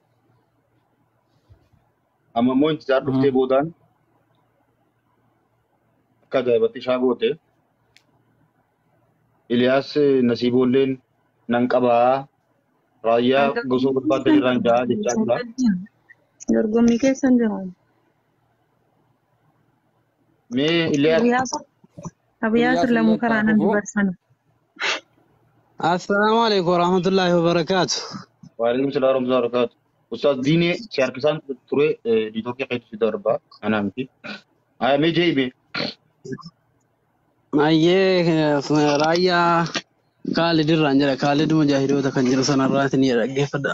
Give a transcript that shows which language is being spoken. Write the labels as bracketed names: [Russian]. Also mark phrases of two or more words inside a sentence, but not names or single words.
[Oromo] Amma immoo intisaar dhuftee boodaan akka ajaa'ibatti ishaa goote Iliyaas Nasiiboolleen nan qabaa raayyaa gosoo barbaaddan irraan ja'a jechaa jira. Dorgommii keessan jiran. Mee Iliyaas Abiyaasir lamuu karaa nan dubarsana. [Arabic] السلام عليكم ورحمة الله وبركاته. وعليكم السلام ورحمة الله وبركاته. [Oromo] Ustaz Diinee si harkisaan ture diitookkii keetu si darba anaa miti. Aya mee jeebi. Mayyee raayyaa Khalid irraan jira. Khalid mujaahidoota kan jiru sanarraati ni dhaggeeffadha.